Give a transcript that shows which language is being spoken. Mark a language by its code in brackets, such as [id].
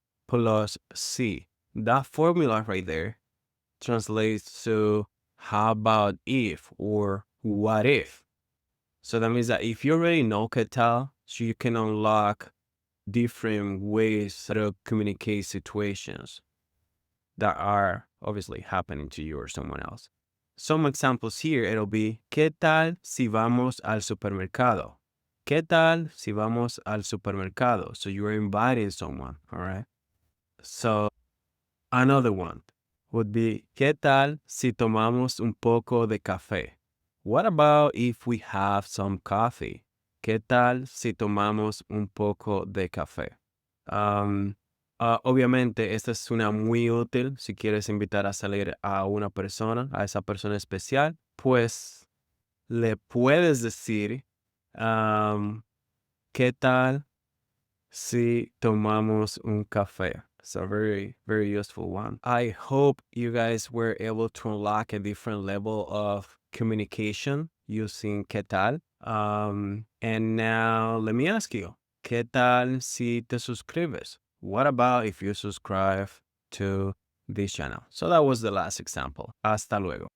[en] Plus si. That formula right there translates to how about if or what if. So that means that if you already know ¿Qué tal? So you can unlock different ways to communicate situations that are obviously happening to you or someone else. Some examples here, it'll be [es] ¿Qué tal si vamos al supermercado? ¿Qué tal si vamos al supermercado? [en] So you're inviting someone, all right? So another one would be [es] ¿Qué tal si tomamos un poco de café? [en] What about if we have some coffee? [es] ¿Qué tal si tomamos un poco de café? Obviamente, esta es una muy útil si quieres invitar a salir a una persona, a esa persona especial, pues le puedes decir, ¿qué tal si tomamos un café? [en] It's a very, very useful one. I hope you guys were able to unlock a different level of communication using ¿Qué tal? And now let me ask you, [es] ¿qué tal si te suscribes? [en] What about if you subscribe to this channel? So that was the last example. [es] Hasta luego.